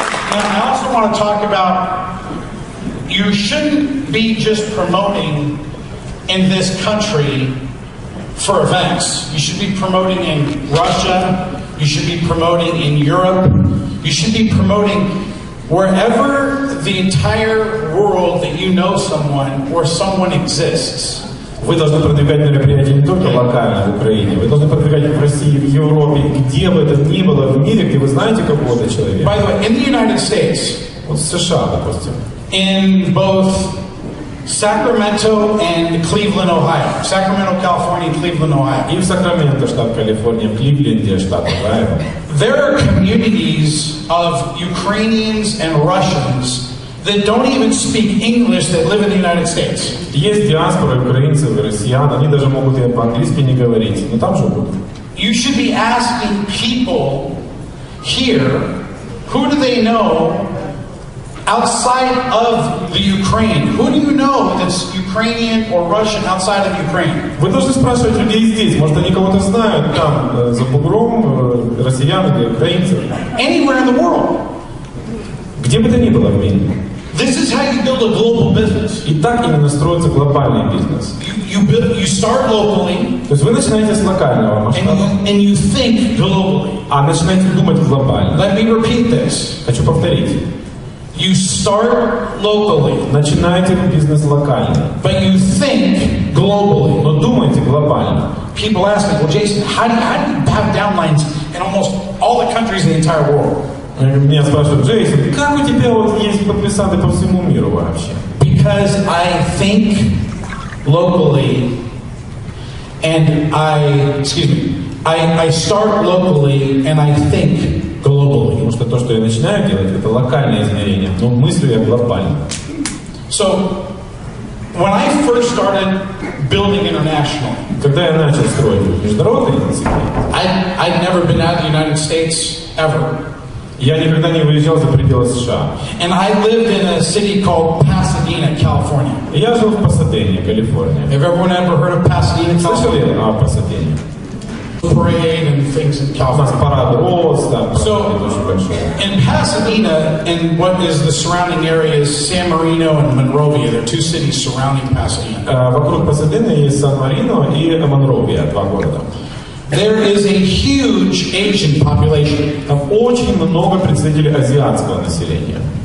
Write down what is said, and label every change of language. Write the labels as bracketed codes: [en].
[en] I also want to talk about. You shouldn't be just promoting in this country for events. You should be promoting in Russia. You should be promoting in Europe. You should be promoting wherever the entire world that you know someone or someone exists. [ru] Вы должны продвигать мероприятия не только локально в Украине, вы должны продвигать в России, в Европе, где бы это ни было в мире, где вы знаете какого-то человека. [en] By the way, in the United States, [ru] вот в США, допустим, [en] in both Sacramento and Cleveland, Ohio. Sacramento, California, and Cleveland, Ohio. [ru] И в Сакраменто, штат Калифорния, в Кливленде, штат Ohio. [en] There are communities of Ukrainians and Russians that don't even speak English that live in the United States. [ru] Есть диаспора украинцев и россиян, они даже могут и по-английски не говорить, но там живут. [en] You should be asking people here, who do they know outside of the Ukraine? Who do you know that's Ukrainian or Russian outside of Ukraine? [ru] Вы должны спрашивать людей здесь. Может, они кого-то знают там, за бугром, россиян или украинцев. [en] Anywhere in the world. [ru] Где бы то ни было в мире. [en] This is how you build a global business. [ru] И так именно строится глобальный бизнес. [en] You start locally. [ru] То есть вы начинаете с локального масштаба. [en] And you think globally. [ru] А начинаете думать глобально. [en] Let me repeat this. [ru] Хочу повторить. [en] You start locally. [ru] Начинаете бизнес локально. [en] But you think globally. [ru] Но думайте глобально. [en] People ask me, well, Jason, how do you have downlines in almost all the countries in the entire world? [ru] Меня спрашивают, Джейсон, как у тебя вот есть подписанты по всему миру вообще? [en] Because I think locally, and I start locally, and I think globally. [ru] Потому что то, что я начинаю делать, это локальное измерение, но мыслю я глобально. [en] So, when I first started building international, [ru] когда я начал строить международные институты, [en] I'd never been out of the United States ever. [ru] Я никогда не выезжал за пределы США. [en] And I lived in a city called Pasadena, California. [ru] Я жил в Пасадене, Калифорния. [en] Have everyone ever heard of Pasadena, California? [ru] Слышали о Пасадене? [en] Parade and things in [ru] У нас [en] California. [ru] парад роз, там, [en] So, [ru] очень большой. [en] in Pasadena, and what is the surrounding areas, San Marino and Monrovia, there are two cities surrounding Pasadena. [ru] Вокруг Пасадены есть Сан-Марино и Монровия, два города. [en] There is a huge Asian population. [ru] Там очень много представителей азиатского населения.